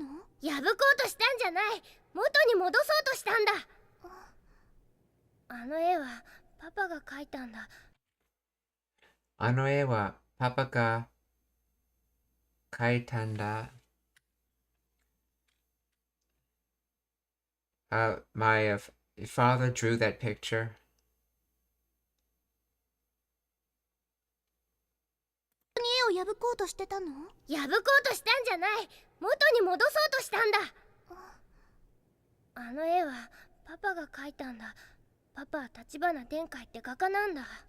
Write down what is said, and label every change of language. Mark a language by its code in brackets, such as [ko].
[ja] 破こうとしたんじゃない。元に戻そうとしたんだ。あの絵はパパが描いたんだ。あの絵はパパが描いたんだ。 [en] My father drew that picture. [ja] 絵を破こうとしてたの？破こうとしたんじゃない。元に戻そうとしたんだ。あの絵はパパが描いたんだ。パパは立花天海って画家なんだ。